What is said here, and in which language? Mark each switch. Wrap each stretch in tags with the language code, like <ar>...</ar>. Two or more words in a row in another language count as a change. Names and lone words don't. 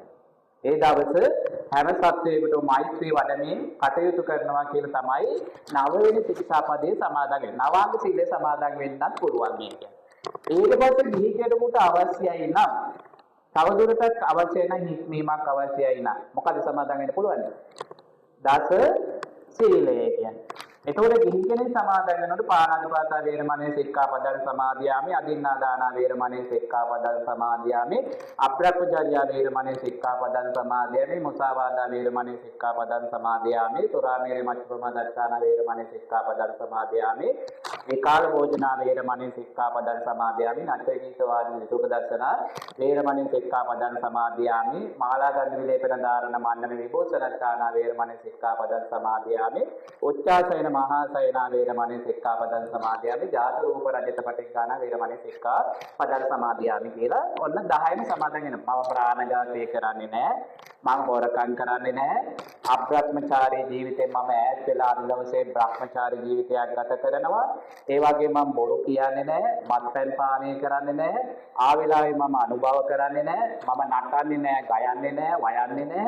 <si>ඒ දවස හැම සත්වයකටම මෛත්‍රී වඩමින් කටයුතු කරනවා කියලා තමයි 9 වෙනි ශික්ෂාපදයේ සමාදන් වෙන්නේ. නවාංග සීලය සමාදන් වෙන්නත් පුළුවන් මේක. ඊට පස්සේ ගිහි කෙනෙකුට අවශ්‍යයි නම් තවදුරටත් අවශ්‍ය නම් හික්මීමක් අවශ්‍යයි නම් මොකද සමාදන් වෙන්න පුළුවන්? දස සීලය කියන්නේ. එතකොට ගිහි කෙනෙක් සමාදන් වෙනකොට</si> <pi>පාණාතිපාතා වේරමණී සික්ඛාපදං සමාදියාමි, අදින්නා දාන වේරමණී සික්ඛාපදං සමාදියාමි, අප්‍රප්පචර්යා වේරමණී සික්ඛාපදං සමාදියාමි, මුසාවාදා වේරමණී සික්ඛාපදං සමාදියාමි, සුරාමේරය මච්චුපමදත්තාන වේරමණී සික්ඛාපදං සමාදියාමි, විකාල භෝජනා වේරමණී සික්ඛාපදං සමාදියාමි, නච්චේකීත වාදී සුඛ දර්ශන වේරමණී සික්ඛාපදං සමාදියාමි, මාලා ගන්ධ විලේපන ධාරණ මන්නන විභූෂණත්තාන වේරමණී සික්ඛාපදං සමාදියාමි, උච්චාසයන මහා සයනා වේරමණී සික්ඛාපදං සමාදියාමි, ජාත රූප රජත පටිඝාන වේරමණී සික්ඛාපදං සමාදියාමි</pi> <si>කියලා ඔන්න 10ම සමාදන් වෙනවා. මම ප්‍රාණඝාතය කරන්නේ නැහැ, මම හොරකම් කරන්නේ නැහැ, අබ්‍රහ්මචාරී ජීවිතේ මම ඈත් වෙලා අද දවසේ බ්‍රහ්මචාරී ජීවිතයක් ගත කරනවා. ඒ වගේම මම බොරු කියන්නේ නැහැ, මත්පැන් පානය කරන්නේ නැහැ, ආ වෙලාවේ මම අනුභව කරන්නේ නැහැ, මම නටන්නේ නැහැ, ගයන්නේ නැහැ, වයන්නේ නැහැ.</si>